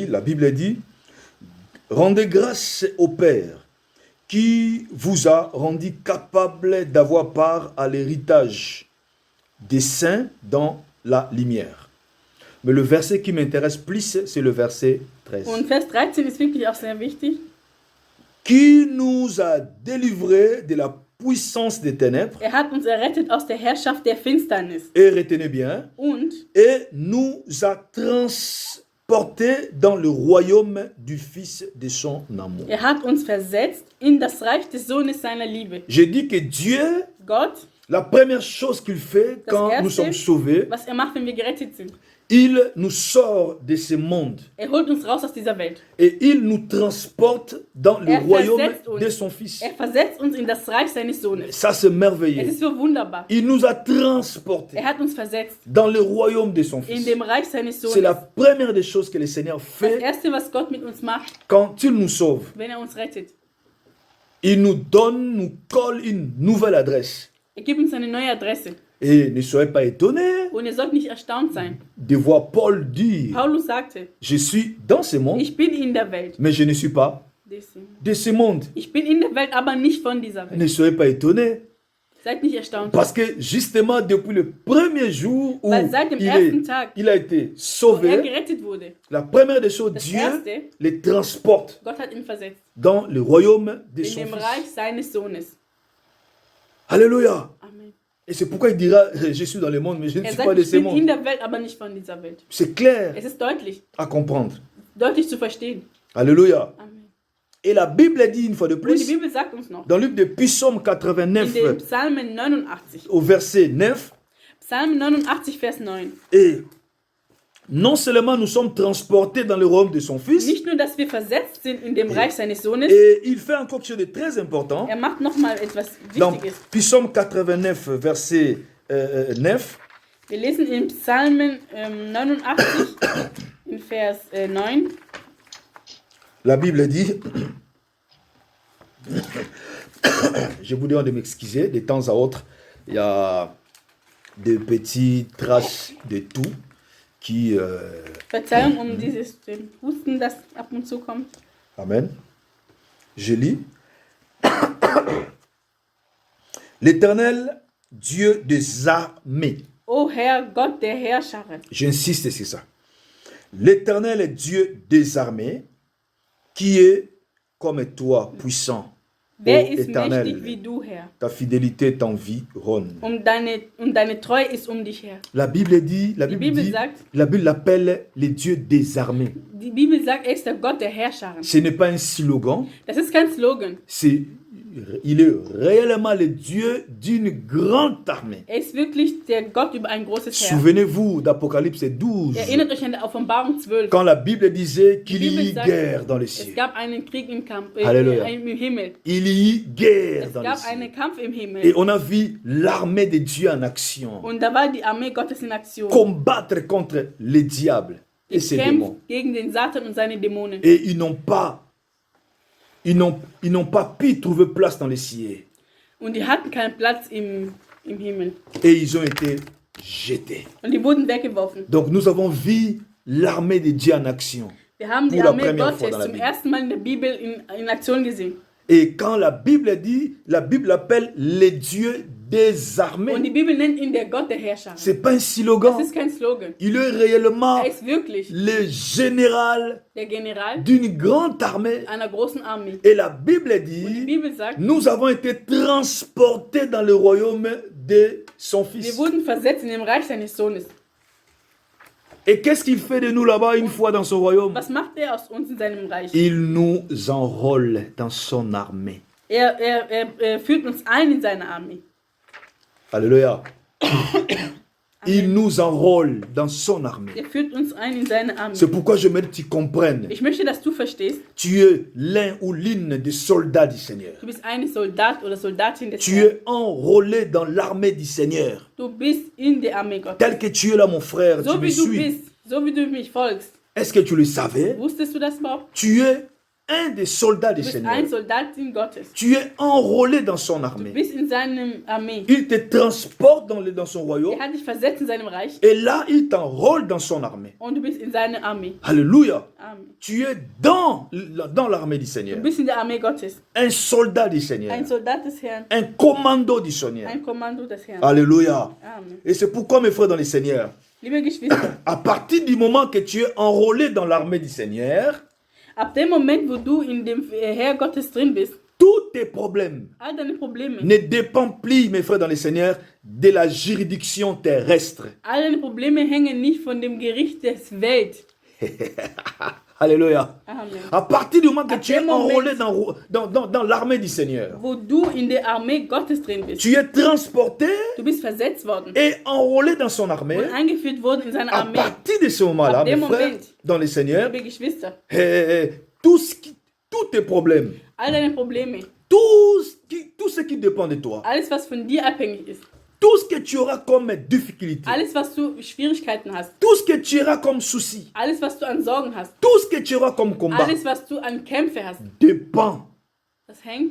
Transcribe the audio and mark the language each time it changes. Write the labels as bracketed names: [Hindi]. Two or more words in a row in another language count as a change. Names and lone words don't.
[French] La Bible dit, rendez grâce au Père qui vous a rendu capable d'avoir part à l'héritage des saints dans la lumière. Mais le verset qui m'intéresse plus, c'est le verset 13. [German] Und Vers 13 ist wirklich auch sehr wichtig. [French] Qui nous a délivrés de la puissance des ténèbres, [German] Er hat uns errettet aus der Herrschaft der Finsternis [French] et retenez bien, [German] und [French] et nous a transportés dans le royaume du Fils de son amour. [German] er hat uns versetzt in das Reich des Sohnes seiner Liebe. [French] J'ai dit que Dieu, [German] Gott, [French] la première chose qu'il fait [German] Das [French] quand [German] Erste, [French] nous sommes sauvés, [German] was er macht, wenn wir gerettet sind, [French] Il nous sort de ce monde [German] holt uns raus aus dieser Welt. [French] et il nous transporte dans le royaume de son Fils. [German] Versetzt uns in das Reich seines Sohnes. [French] Ça, c'est [German] Es [French] merveilleux. [German] ist so wunderbar. [French] Il nous a transportés [German] Hat uns versetzt [French] dans le royaume de son [German] in [French] Fils. [German] dem Reich seines [French] C'est [German] Sohnes. [French] la première des choses que le Seigneur [German] Das [French] fait [German] Erste, was Gott mit uns macht, [French] quand il nous sauve. [German] wenn uns rettet. [French] Il nous donne, nous colle une nouvelle adresse. [German] Gibt uns eine neue Adresse. [French] Et ne soyez pas étonnés [German] Und ihr sollt nicht erstaunt sein. [French] de voir Paul dire, [German] Paulus sagte, [French] je suis dans ce monde, [German] ich bin in der Welt. [French] mais je ne suis pas de ce monde. [German] Ich bin in der Welt, aber nicht von dieser Welt. [French] Ne soyez pas étonnés. [German] Seid nicht erstaunt. [French] Parce que justement, depuis le premier jour où [German] Weil seit dem ersten Tag, [French] il a été [German] wo [French] sauvé, [German] gerettet wurde, [French] la première des choses, [German] das [French] Dieu [German] Erste, [French] les transporte [German] Gott hat ihn versetzt. [French] dans le royaume de [German] In [French] son [German] dem [French] Fils. [German] Reich seines Sohnes. [French] Alléluia. [German] Amen. [French] Et c'est pourquoi il dira, je suis dans le monde, mais je ne suis pas [German] Sagt, [French] de [German] ich [French] ce [German] bin in [French] monde. [German] der Welt, aber nicht von dieser Welt. [French] C'est clair [German] Es ist deutlich, [French] à comprendre. [German] deutlich zu verstehen. [French] Alléluia. [German] Amen. [French] Et la Bible dit une fois de [German] Und die [French] plus, [German] Bibel sagt uns noch, [French] dans le livre de Psaume [German] in [French] 89, [German] dem Psalmen 89, [French] au verset 9, [German] Psalm 89, Vers 9, [French] et non seulement nous sommes transportés dans le royaume de son Fils, [German] nicht nur, dass wir versetzt sind in dem Reich seines Sohnes, [French] et il fait encore quelque chose de très important. [German] macht nochmal etwas [French] Dans [German] Wichtiges. [French] Psaume 89, verset 9, [German] Wir lesen in Psalmen 89, in Vers 9, [French] la Bible dit, je vous demande de m'excuser, de temps à autre, il y a des petites traces de tout qui... [German] Verzeihung dieses Husten, das ab und zu kommt. [French] Amen. Je lis. L'Éternel, Dieu des armées. [German] O Herr, Gott der Herrscharen. [French] J'insiste sur ça. L'Éternel est Dieu des armées, qui est comme toi, puissant. [German] Wer [French] Ô [German] ist [French] Éternel, [German] mächtig wie du, Herr? [French] ta fidélité t'environne. [German] Deine Treue ist dich her. [French] La Bible dit, la Bible [German] Bibel [French] dit, [German] sagt- [French] la Bible l'appelle les dieux des armées. [German] Die Bibel sagt, er ist der Gott der Herrscharen. [French] Ce n'est pas un slogan, [German] Das ist kein Slogan. [French] il est réellement le Dieu d'une grande armée. [German] Er ist wirklich der Gott über ein großes Heer. [French] Souvenez-vous d'Apocalypse 12, [German] Erinnert euch an der Offenbarung 12. [French] quand la Bible disait qu'il y [German] Bibel [French] eut [German] sagt, [French] guerre dans les [German] Es [French] cieux. [German] gab einen Krieg im Kampf, Halleluja. im Himmel. [French] Il y eut guerre [German] Es [French] dans les [German] gab [French] cieux. [German] einen Kampf im [French] Et [German] Himmel. [French] on a vu l'armée de Dieu en action. [German] Und da war die Armee Gottes in Aktion. [French] Combattre contre les diables et ses démons. [German] Kämpft gegen den Satan und seine Dämonen. [French] Et ils n'ont pas pu trouver place dans les cieux. [German] Und die hatten keinen Platz im Himmel. [French] Et ils ont été jetés. [German] Und die wurden weggeworfen. [French] Donc nous avons vu l'armée de Dieu en action. [German] Wir haben die [French] Pour la [German] Armee [French] première fois [German] Gottes [French] dans la [German] zum [French] Bible. [German] ersten Mal in der Bibel in Aktion gesehen. [French] Et quand la Bible dit, la Bible appelle les dieux des [German] Und die [French] armées. [German] Bibel nennt ihn der Gott der Herrscher. [French] C'est pas un [German] Das [French] slogan. [German] ist kein Slogan. [French] Il est réellement [German] Er ist wirklich [French] le général [German] der General [French] d'une grande armée. [German] einer großen Armee. [French] Et la Bible [German] Und die [French] dit, [German] Bibel sagt, [French] nous avons été transportés dans le royaume de son [German] wir [French] Fils. [German] wurden versetzt in dem Reich seines Sohnes. [French] Et qu'est-ce qu'il fait de nous là-bas une fois dans son royaume? [German] Was macht er aus uns in seinem Reich? [French] Il nous enrôle dans son armée. [German] Er führt uns ein in seine Armee. [French] Alléluia. Il nous enrôle dans son armée. [German] Er führt uns ein in seine Armee. [French] C'est pourquoi je veux que tu comprennes. [German] Ich möchte, dass du verstehst, [French] Tu es l'un ou l'une des soldats du Seigneur. [German] du bist ein Soldat oder Soldatin des [French] Tu [German] Herrn. [French] es enrôlé dans l'armée du Seigneur. [German] Du bist in der Armee Gottes. [French] Tel que tu es là, mon frère, tu [German] So [French] me [German] wie du [French] suis. [German] bist, so wie du mich folgst. [French] Est-ce que tu le savais? [German] Wusstest du das überhaupt? [French] Tu es un des soldats du [German] Du bist [French] Seigneur. [German] ein Soldatin Gottes. [French] Tu es enrôlé dans son [German] Du [French] armée. [German] bist in seinem Armee. [French] Il te transporte dans son royaume. [German] Er hat dich versetzt in seinem Reich [French] Et là, il t'enrôle dans son armée. [German] und du bist in seiner Armee. [French] Alléluia. [German] Amen. [French] Tu es dans l'armée du [German] Du [French] Seigneur. [German] bist in der Armee Gottes. [French] Un soldat du Seigneur. [German] Ein Soldat des Herrn. [French] Un commando du Seigneur. [German] Ein Kommando des Herrn. [French] Alléluia. [German] Amen. [French] Et c'est pourquoi, mes frères dans le Seigneur, [German] Liebe Geschwister, [French] à partir du moment que tu es enrôlé dans l'armée du Seigneur, [German] ab dem Moment, wo du in dem Heer Gottes drin bist, [French] tous tes problèmes [German] all deine Probleme, [French] ne dépendent plus, mes frères dans le Seigneur, de la juridiction terrestre. [German] all deine Probleme hängen nicht von dem Gericht des Welt. [French] Alléluia. [German] Amen. [French] À partir du moment que À tu es quel moment- enrôlé dans l'armée du Seigneur, [German] Wo du in der Armee Gottes drin bist. [French] tu es transporté [German] Du bist versetzt worden [French] et enrôlé dans son armée. [German] und eingeführt worden in seine [French] À [German] Armee. [French] partir de ce moment-là, [German] Ab [French] mes [German] dem [French] frères, [German] Moment. [French] dans le Seigneur, [German] Liebe Geschwister, [French] tous tes problèmes, [German] all deine Probleme, [French] tout ce qui dépend de toi, [German] alles was von dir abhängig ist, [French] tout ce que tu auras comme difficulté, [German] alles was du Schwierigkeiten hast, [French] tout ce que tu auras comme souci, [German] alles was du an Sorgen hast, [French] tout ce que tu auras comme combat, [German] alles was du an Kämpfe hast, [French] dépend [German] das hängt